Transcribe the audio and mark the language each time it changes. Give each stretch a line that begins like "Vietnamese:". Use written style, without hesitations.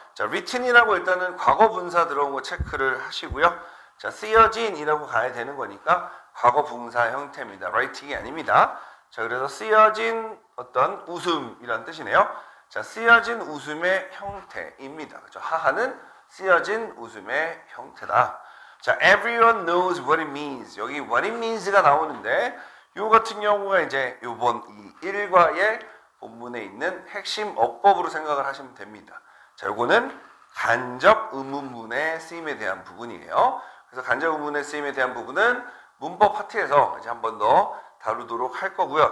Korean: 자, written이라고 일단은 과거 분사 들어온 거 체크를 하시고요. 자, 쓰여진이라고 가야 되는 거니까 과거 분사 형태입니다. writing이 아닙니다. 자, 그래서 쓰여진 어떤 웃음이란 뜻이네요. 자, 쓰여진 웃음의 형태입니다. 그렇죠? 하하는 쓰여진 웃음의 형태다.
English: 자, everyone knows what it means.
Korean: 여기
English: what it means
Korean: 가 나오는데, 요 같은 경우가 이제 요번 이 1과의 본문에 있는 핵심 어법으로 생각을 하시면 됩니다. 자, 요거는 간접 의문문의 쓰임에 대한 부분이에요. 그래서 간접 의문문의 쓰임에 대한 부분은 문법 파트에서 이제 한 번 더 다루도록 할 거고요.